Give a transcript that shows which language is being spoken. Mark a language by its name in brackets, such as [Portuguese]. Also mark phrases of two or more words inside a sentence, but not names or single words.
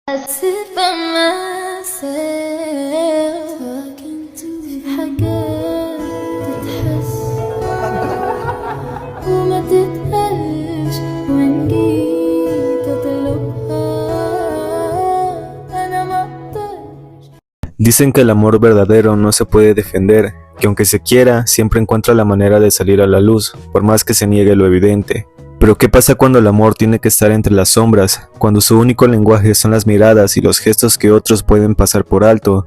[English] sit by myself talking to [Arabic] في حاجات تتحس وما تتقالش وإن جيت أطلبها أنا مقدرش. [Spanish] Dicen que el amor verdadero no se puede defender, que aunque se quiera, siempre encuentra la manera de salir a la luz, por más que se niegue lo evidente. Pero ¿qué pasa cuando el amor tiene que estar entre las sombras, cuando su único lenguaje son las miradas y los gestos que otros pueden pasar por alto?